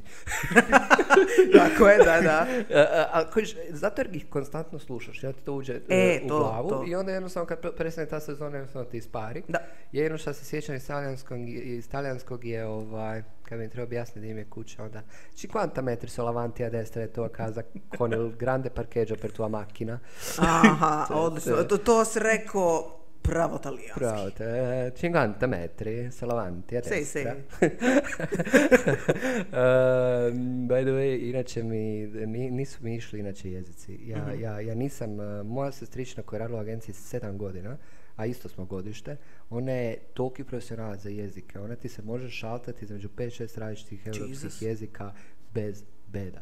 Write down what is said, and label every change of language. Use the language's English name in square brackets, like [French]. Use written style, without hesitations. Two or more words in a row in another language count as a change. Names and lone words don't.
[Croatian] Tako je, da. Zato jer ih konstantno slušaš. Ja ti to uđe u glavu i onda jednostavno kad prestane ta sezona, jednostavno ti ispari. Da. Jedino što se sjećam iz talijanskog je kad mi treba objasniti da im je kuća, onda [Italian] ci quanta metri sono avanti a destra e tua casa con il grande parcheggio per tua macchina. [Croatian] Aha, odlično. To si rekao pravo talijanski. [Italian] Pravo, 50 metri sono avanti a destra. [English] By the way, [Croatian] inače nisu mi išli inače jezici. Ja nisam, moja sestrična koja je radila u agenciji 7 godina, a isto smo godište, ona je toliki profesionalac za jezike. Ona ti se može šaltati između 5-6 različitih europskih jezika bez beda.